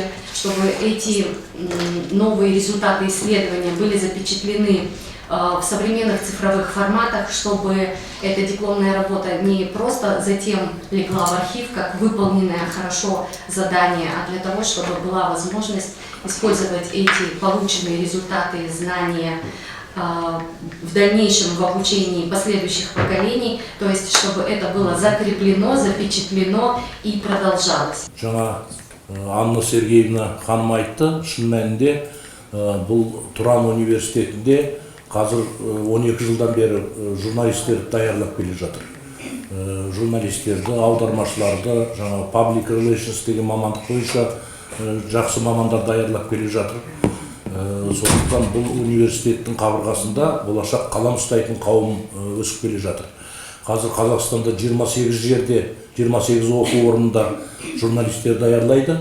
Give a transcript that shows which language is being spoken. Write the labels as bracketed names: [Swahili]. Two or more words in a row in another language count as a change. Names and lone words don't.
[Russian] чтобы эти новые результаты исследования были запечатлены в современных цифровых форматах, чтобы эта дипломная работа не просто затем легла в архив, как выполненное хорошо задание, а для того, чтобы была возможность использовать эти полученные результаты, знания в дальнейшем в обучении последующих поколений, то есть чтобы это было закреплено, запечатлено и продолжалось. [Kazakh] Жаңа Анна Сергеевна ханым айтты, шын мәнінде бұл Тұран университетінде қазір 12 жылдан бері журналистерді даярлап келе жатыр. Журналистерді, аудармашыларды, жаңа [English] public relations [Kazakh] деген мамандық бойынша жақсы мамандар даярлап келе жатыр. Сондықтан бұл университеттің қабырғасында болашақ қалам ұстайтын қауым өсіп келе жатыр. Қазір Қазақстанда 28 жерде, 28 оқу орнында журналистер даярлайды.